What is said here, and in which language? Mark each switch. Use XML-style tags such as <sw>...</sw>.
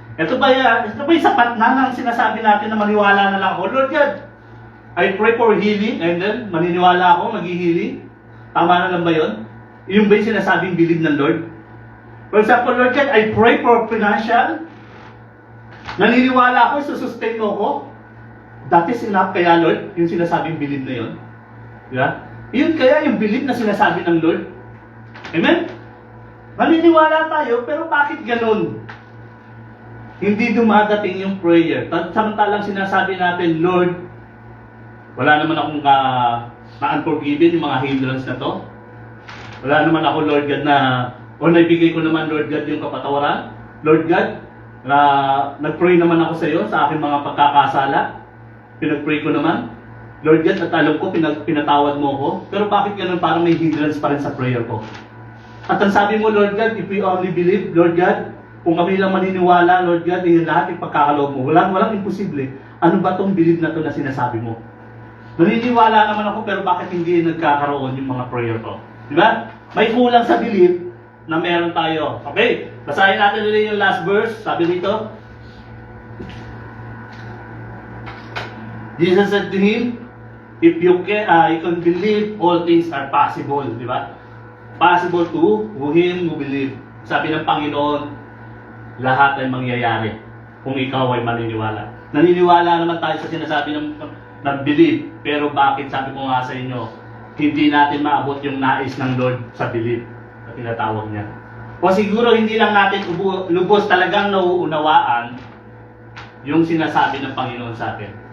<tl>Ito ba yung sapat na ng sinasabi natin na maniwala na lang ako? Lord God,</tl> <en>I pray for healing</en> <tl>and then maniniwala ako, mag-healing. Tama na lang ba yun? Yung ba yung sinasabing believe ng Lord?</tl> <en>For example, Lord God, I pray for financial.</en> <tl>Naniniwala ako, susustain mo ko.</tl> <en>That is enough</en> <tl>kaya, Lord, yung sinasabing believe na yun. Diba? Yun kaya yung believe na sinasabi ng Lord. Amen? Naniniwala tayo, pero bakit ganun? Hindi dumadating yung prayer. Samantalang sinasabi natin, Lord, wala naman akong na-unforgiven yung mga hindrance na to. Wala naman ako, Lord God, o naibigay ko naman, Lord God, yung kapatawaran. Lord God, nag-pray naman ako sa iyo sa aking mga pagkakasala. Pinag-pray ko naman. Lord God, at alam ko, pinatawad mo ako. Pero bakit ganun parang may hindrance pa rin sa prayer ko? At ang sabi mo, Lord God,</tl> <en>if we only believe,</en> <tl>Lord God, kung kami lang maniniwala, Lord God, yung lahat yung pagkakaloob mo. Walang imposible. Ano ba tong believe na to na sinasabi mo? Naniniwala naman ako, pero bakit hindi nagkakaroon yung mga prayer ko? Di ba? May kulang sa belief na meron tayo. Okay? Basahin natin ulit yung last verse. Sabi dito,</tl> <en>Jesus said to him, if you can believe, all things are possible.</en> <tl>Di ba?</tl> <en>Possible to him who believe.</en> <tl>Sabi ng Panginoon, lahat ay mangyayari kung ikaw ay maniniwala. Naniniwala naman tayo sa sinasabi ng believe, pero bakit sabi ko nga sa inyo, hindi natin maabot yung nais ng Lord sa believe na tinatawag niya. O siguro hindi lang natin lubos talagang nauunawaan yung sinasabi ng Panginoon sa atin.</tl>